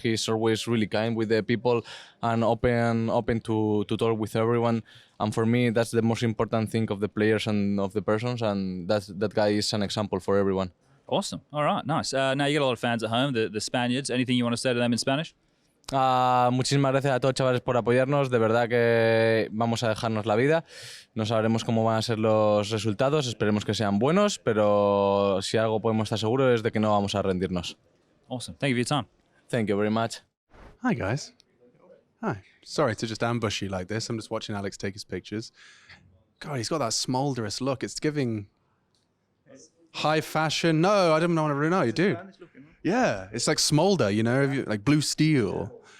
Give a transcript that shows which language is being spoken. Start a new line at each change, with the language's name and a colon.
English: He's always really kind with the people and open to talk with everyone. And for me, that's the most important thing of the players and of the persons. And that guy is an example for everyone. Awesome. All right, nice. Now you got a lot of fans at home, the Spaniards. Anything you want to say to them in Spanish?
Spanish: Muchísimas gracias a todos, chavales, por apoyarnos. De verdad que vamos a dejarnos la vida. No sabremos cómo van a ser los resultados. Esperemos que sean buenos, pero si algo podemos estar seguros es de que no vamos a rendirnos.
English: Awesome. Thank you for your time. Thank you very much. Hi, guys. Hi. Sorry to just ambush you like this. I'm just watching Alex take his pictures. God, he's got that smolderous look. It's giving... High fashion? No, I don't know. No, you do. Yeah, it's like smolder, you know, like blue steel.